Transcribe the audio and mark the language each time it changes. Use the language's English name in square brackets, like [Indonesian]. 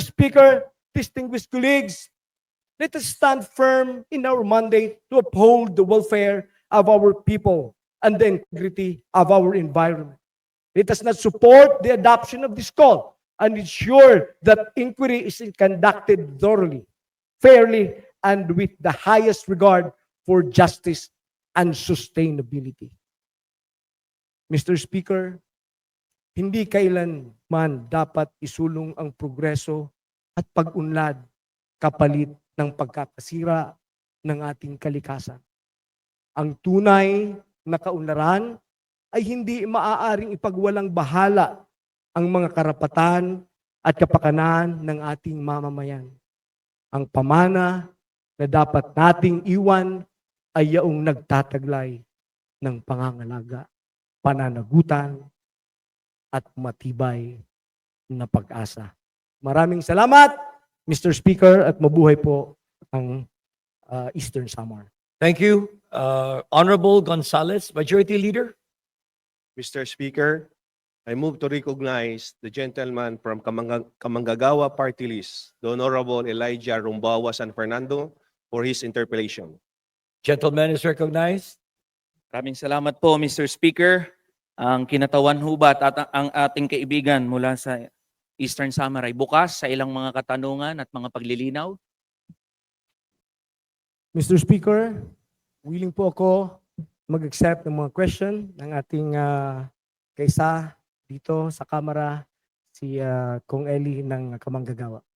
[English] Speaker, distinguished colleagues, let us stand firm in our mandate to uphold the welfare of our people and the integrity of our environment. Let us not support the adoption of this call and ensure that inquiry is conducted thoroughly, fairly, and with the highest regard for justice and sustainability. Mr. [Filipino] Speaker, hindi kailanman dapat isulong ang progreso at pag-unlad kapalit ng pagkakasira ng ating kalikasan. Ang tunay na kaunlaran ay hindi maaaring ipagwalang bahala ang mga karapatan at kapakanan ng ating mamamayan. Ang pamana na dapat nating iwan ay yaong nagtataglay ng pangangalaga, pananagutan, at matibay na pag-asa. Maraming salamat, Mr. Speaker, at mabuhay po ang Eastern Samar. [English] Thank you. Honorable Gonzales, Majority Leader. Mr. Speaker, I move to recognize the gentleman from Kamanggagawa Party List, the Honorable Elijah Rumbawa San Fernando, for his interpellation. Gentleman is recognized. [Filipino] Maraming salamat po, Mr. Speaker. Ang kinatawan hubat at ang ating kaibigan mula sa Eastern Samar ay bukas sa ilang mga katanungan at mga paglilinaw. [English] Mr. [Filipino] Speaker, willing po ako mag-accept ng mga question ng ating kaisa dito sa Kamara, si Kong Eli ng Kamanggagawa.